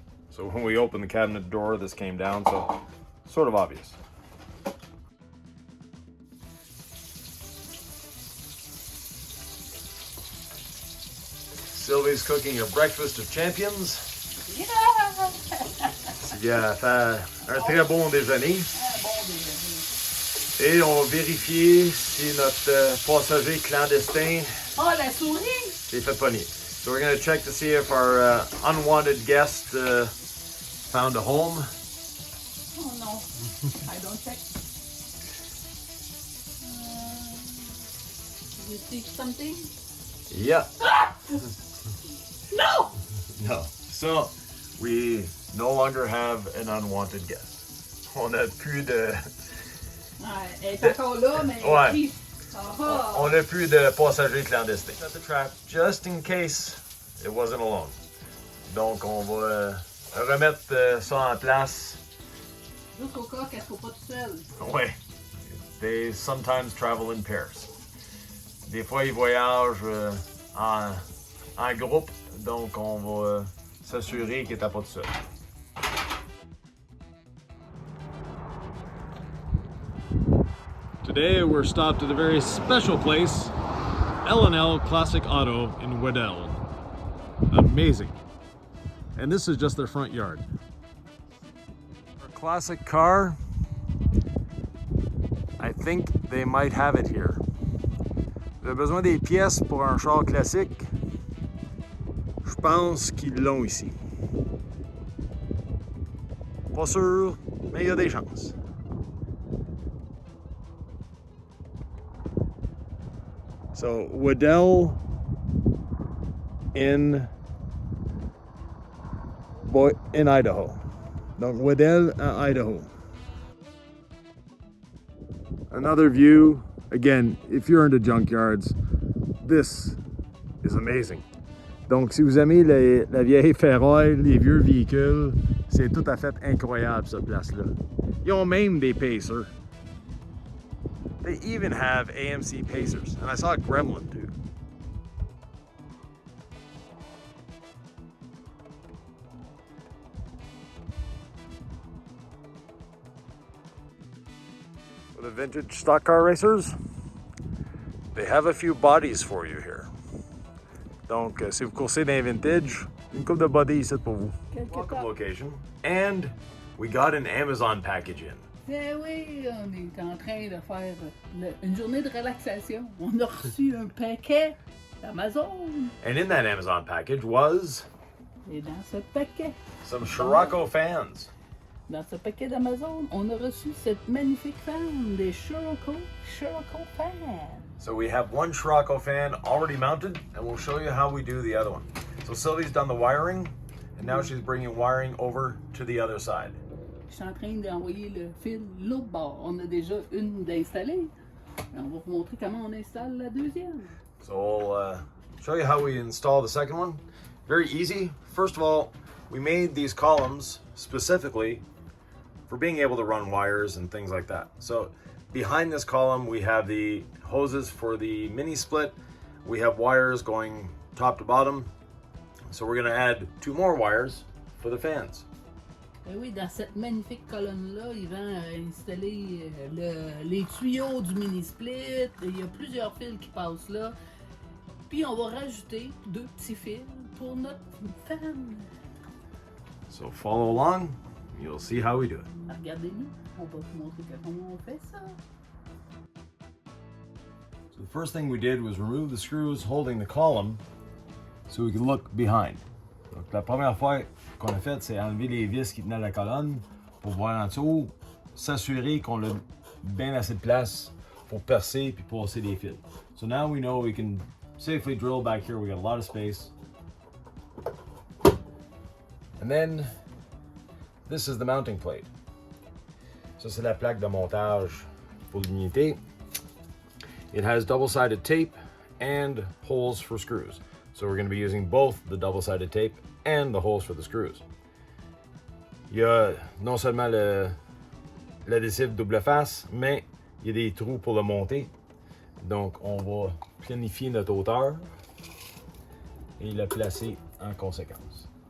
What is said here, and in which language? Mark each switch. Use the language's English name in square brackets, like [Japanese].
[English] So when we opened the cabinet door, this came down, so sort of obvious. Sylvie's cooking a breakfast of champions. Yeah! [French] Il a fait un très bon déjeuner. Un bon déjeuner. Et on va vérifier si notre passager clandestin Oh, la souris! s'est fait pogner. [English] So we're going to check to see if our unwanted guest found a home. Oh no. I don't check. You see something? Yeah. No! No. So, we no longer have an unwanted guest. [French] On a plus de... Elle est encore là, mais Ouais. qui? Ah, On a plus de passagers clandestins. [English] Set the trap just in case it wasn't alone. [French] Donc, on va remettre ça en place. juste au cas qu'elle soit pas toute seule. Ouais. [English] They sometimes travel in pairs. [French] Des fois, ils voyagent en groupe. Donc, on va s'assurer qu'ils n'étaient pas tout seul. [English] Today we're stopped at a very special place, L&L Classic Auto in Weddell. Amazing. And this is just their front yard. Our classic car, I think they might have it here. [French] Vous avez besoin des pièces pour un char classique? Je pense qu'ils l'ont ici. Pas sûr, mais il y a des chances. [English] So Waddell in Idaho. [French] Donc Waddell à Idaho. [English] Another view, again, if you're into junkyards, this is amazing. [French] Donc si vous aimez la vieille ferraille, les vieux véhicules, c'est tout à fait incroyable cette place-là. Ils ont même des pacers. [English] They even have AMC pacers, and I saw a Gremlin too. For the vintage stock car racers, they have a few bodies for you here. [French] Donc, si vous coursez dans vintage, une couple de bodies ici pour vous. [English] Welcome location. And we got an Amazon package in. [French] Eh oui, on est en train de faire une journée de relaxation. On a reçu un paquet d'Amazon. [English] And in that Amazon package was [French] Et dans ce paquet, [English] some Scirocco fans. [French] dans ce paquet d'Amazon, on a reçu cette magnifique fan des Scirocco fans. [English] So we have one Scirocco fan already mounted, and we'll show you how we do the other one. So Sylvie's done the wiring, and now she's bringing wiring over to the other side. [French] Je suis en train d'envoyer le fil l'autre bord. On a déjà une d'installée. On va vous montrer comment on installe la deuxième. [English] So we'll show you how we install the second one. Very easy. First of all, we made these columns specifically for being able to run wires and things like that. So behind this column, we have the hoses for the mini split. We have wires going top to bottom. So we're going to add 2 more wires for the fans. [French] Et oui, dans cette magnifique colonne-là, il va installer les tuyaux du mini-split. Il y a plusieurs fils qui passent là. Puis on va rajouter 2 petits fils pour notre fan. [English] So follow along. You'll see how we do it. [French] Regardez-nous, on va vous montrer comment on fait ça. [English] So the first thing we did was remove the screws holding the column so we can look behind. [French] Donc la première fois qu'on a fait, c'est enlever les vis qui tenaient la colonne pour voir en dessous, s'assurer qu'on a bien assez de place pour percer puis passer les fils. [English] So now we know we can safely drill back here. We got a lot of space. And then this is the mounting plate. [French] Ça, c'est la plaque de montage pour l'unité. [English] It has double-sided tape and holes for screws. So we're going to be using both the double-sided tape and the holes for the screws. [French] Il y a non seulement l'adhésif double face, mais il y a des trous pour le monter. Donc on va planifier notre hauteur et le placer en conséquence.